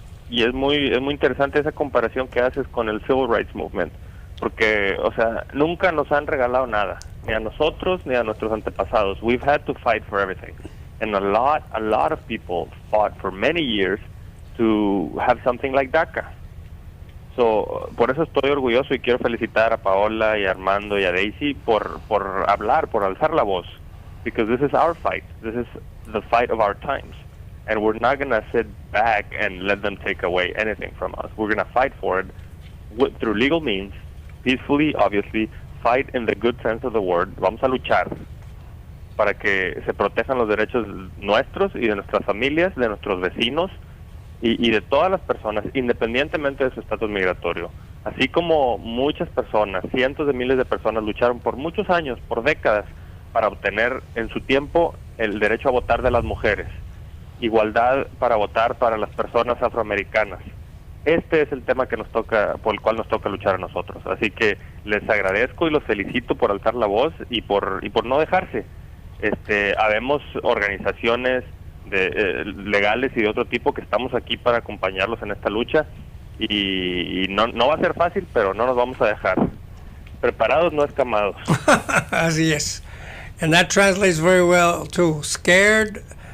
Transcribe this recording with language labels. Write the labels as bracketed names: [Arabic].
[Spanish] Y es muy interesante esa comparación que haces con el Civil Rights Movement, porque, o sea, nunca nos han regalado nada, ni a nosotros ni a nuestros antepasados. [English] We've had to fight for everything, and a lot of people fought for many years to have something like DACA. So, [Spanish] por eso estoy orgulloso y quiero felicitar a Paola y a Armando y a Daisy por hablar, por alzar la voz, [English] because this is our fight. This is the fight of our times. And we're not going to sit back and let them take away anything from us. We're going to fight for it through legal means, peacefully, obviously, fight in the good sense of the word. [Spanish] Vamos a luchar para que se protejan los derechos nuestros y de nuestras familias, de nuestros vecinos y de todas las personas, independientemente de su estatus migratorio. Así como muchas personas, cientos de miles de personas lucharon por muchos años, por décadas, para obtener en su tiempo el derecho a votar de las mujeres, igualdad para votar para las personas afroamericanas. Este es el tema que nos toca, por el cual nos toca luchar a nosotros. Así que les agradezco y los felicito por alzar la voz y por no dejarse. Habemos organizaciones legales y de otro tipo que estamos aquí para acompañarlos en esta lucha y no va a ser fácil, pero no nos vamos a dejar. Preparados, no escamados. Así es. [English] And that translates very well to scared.